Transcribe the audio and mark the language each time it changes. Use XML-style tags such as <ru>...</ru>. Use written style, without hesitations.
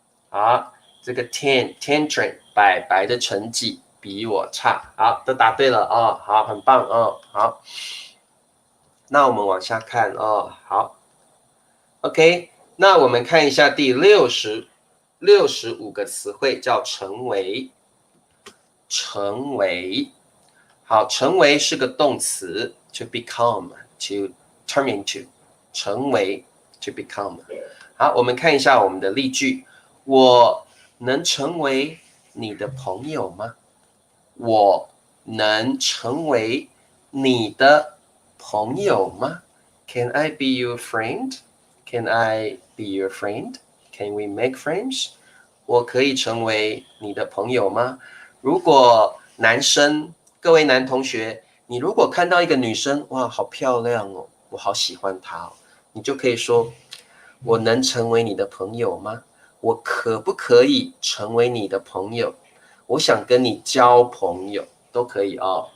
<zh>好，这个 Tantrum 白的成绩比我差，好，都答对了哦，好，很棒哦，好。那我们往下看哦，好。OK， 那我们看一下第65个词汇，叫成为。成为，好，成为是个动词 ，</zh> <en>to become，to turn into，</en> <zh>成为 to become。好，我们看一下我们的例句：我能成为你的朋友吗？我能成为你的朋友吗？</zh> <en>Can I be your friend？Can I be your friend? Can we make friends?</en> <zh>我可以成为你的朋友吗？如果男生，各位男同学，你如果看到一个女生，哇，好漂亮哦，我好喜欢她哦，你就可以说，我能成为你的朋友吗？我可不可以成为你的朋友？我想跟你交朋友，都可以哦。</zh>